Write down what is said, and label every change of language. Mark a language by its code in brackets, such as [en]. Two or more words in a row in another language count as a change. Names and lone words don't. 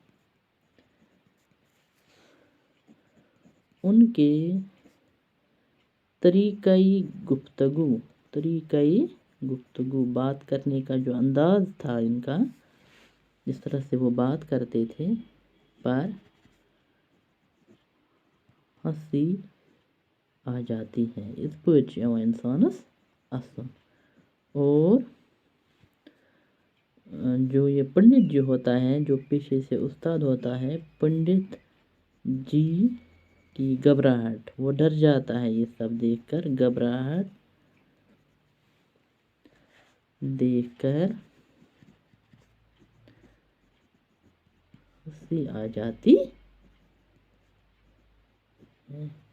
[ur] ان کے طریقۂ گفتگو بات کرنے کا جو انداز تھا ان کا، جس طرح سے وہ بات کرتے تھے، پر ہنسی آ جاتی ہے، [ks] اس پٲٹھۍ چھِ یِوان اِنسانَس اَسُن۔ [ur] اور جو یہ پنڈت جی ہوتا ہے، جو پیشے سے استاد ہوتا ہے، پنڈت جی کی گھبراہٹ، وہ ڈر جاتا ہے یہ سب دیکھ کر، گھبراہٹ دیکھ کر ہنسی آ جاتی ہے۔